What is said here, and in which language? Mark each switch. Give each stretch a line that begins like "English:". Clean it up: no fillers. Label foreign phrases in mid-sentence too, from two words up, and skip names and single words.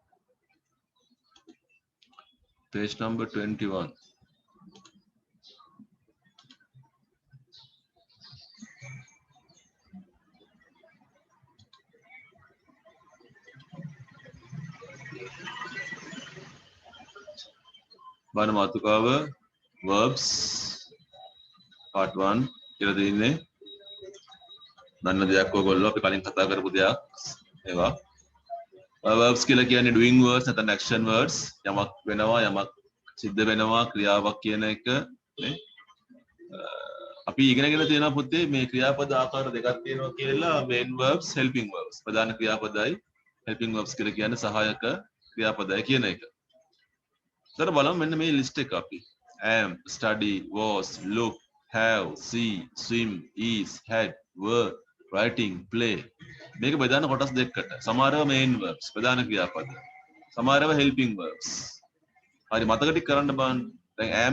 English: page number 21
Sinhala: බලන්න මාතෘකාව verbs part 1 කියලා දෙන්නේ දන්න දෙයක් ඔයගොල්ලෝ අපි කලින් කතා කරපු දෙයක් ඒවා verbs කියලා කියන්නේ
English: doing words
Sinhala: නැත්නම්
English: action words
Sinhala: යමක් වෙනවා යමක් සිද්ධ වෙනවා ක්‍රියාවක් කියන එක නේ අපි ඉගෙනගෙන තියෙනවා පුතේ මේ ක්‍රියාපද ආකාර දෙකක් තියෙනවා කියලා
English: main verbs helping verbs
Sinhala: ප්‍රධාන ක්‍රියාපදයි
English: helping verbs
Sinhala: කියලා කියන්නේ සහායක ක්‍රියාපදයි කියන එක. ඊට බලමු මෙන්න මේ ලිස්ට් එක අපි
English: am study was look have see swim is had were writing play
Sinhala: මේක ප්‍රධාන කොටස් දෙකකට සමහරව
English: main verbs
Sinhala: ප්‍රධාන ක්‍රියාපද සමහරව
English: helping verbs
Sinhala: හරි මතක ටික කරන්න බලන්න දැන් am